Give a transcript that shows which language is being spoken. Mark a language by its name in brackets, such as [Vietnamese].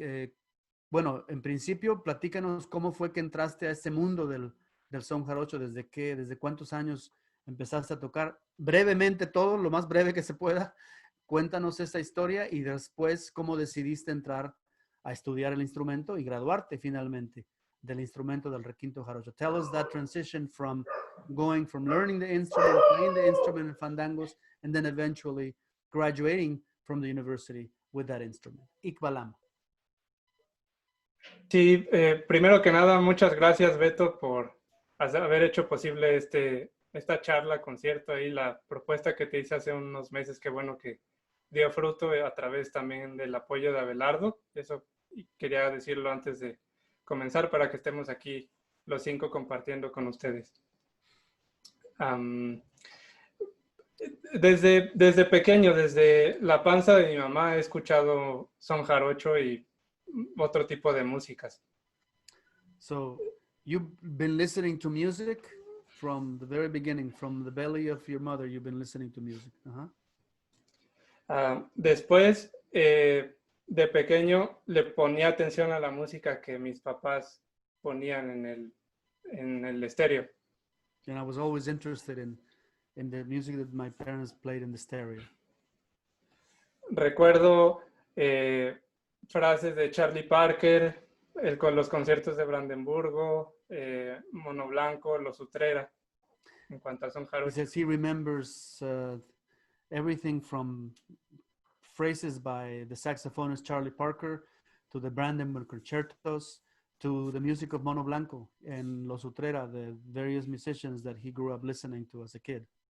[Spanish] En principio, platícanos cómo fue que entraste a este mundo del son jarocho, desde cuántos años empezaste a tocar. Brevemente todo, lo más breve que se pueda. Cuéntanos esa historia y después cómo decidiste entrar a estudiar el instrumento y graduarte finalmente del instrumento del requinto jarocho. [English] Tell us that transition from learning the instrument, playing the instrument in fandangos, and then eventually graduating from the university with that instrument. Ikbalam. [Spanish] Sí, primero que nada, muchas gracias, Beto, por haber hecho posible esta charla, concierto y la propuesta que te hice hace unos meses. Qué bueno que dio fruto a través también del apoyo de Abelardo. Eso quería decirlo antes de comenzar para que estemos aquí los 5 compartiendo con ustedes. Desde pequeño, desde la panza de mi mamá, he escuchado son jarocho y otro tipo de músicas. [English] So, you've been listening to music from the very beginning, from the belly of your mother, you've been listening to music. [Spanish] Después, de pequeño, le ponía atención a la música que mis papás ponían en el estéreo. [English] And I was always interested in the music that my parents played in the stereo. [Spanish] Recuerdo frases de Charlie Parker, con los conciertos de Brandenburgo, Mono Blanco, Los Utrera, en cuanto a son [English] He [Spanish] jarocho. [English] says he remembers everything from phrases by the saxophonist Charlie Parker to the Brandenburg concertos to the music of Mono Blanco and Los Utrera, the various musicians that he grew up listening to as a kid.